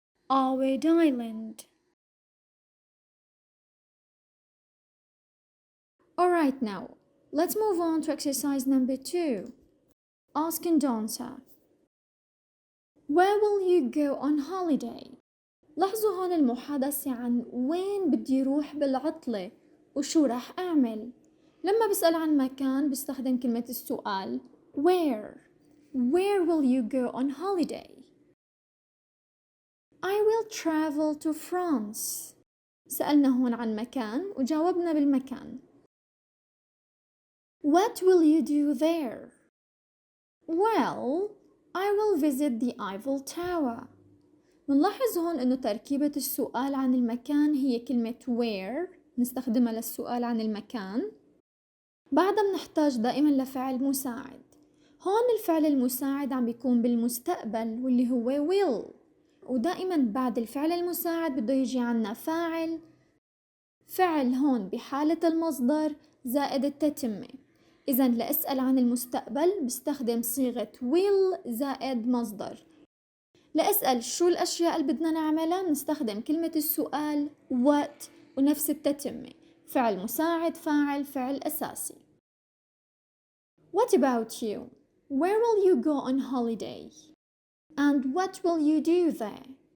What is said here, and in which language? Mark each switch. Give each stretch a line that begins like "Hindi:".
English: Arwad Island. Alright, now let's move on to exercise number 2. Ask and answer. Where will you go on holiday?
Arabic: لاحظوا هون المحادثة عن وين بدي روح بالعطلة وشو راح أعمل. لما بسأل عن مكان بستخدم كلمة السؤال where.
English: Where will you go on holiday? I will travel to France.
Arabic: سألنا هون عن مكان وجاوبنا بالمكان.
English: What will you do there? Well, I will visit the Eiffel Tower.
Arabic: نلاحظ هون إنه تركيبة السؤال عن المكان هي كلمة where نستخدمها للسؤال عن المكان. بعدها بنحتاج دائما لفعل مساعد. هون الفعل المساعد عم بيكون بالمستقبل واللي هو will، ودائما بعد الفعل المساعد بده يجي عنا فعل هون بحالة المصدر زائد التتمة. إذا لأسأل عن المستقبل بستخدم صيغة will زائد مصدر. لأسأل شو الأشياء اللي بدنا نعملها نستخدم كلمة السؤال what ونفس التتمة، فعل مساعد فاعل فعل أساسي.
English: What about you? Where will you go on holiday? And what will you do there?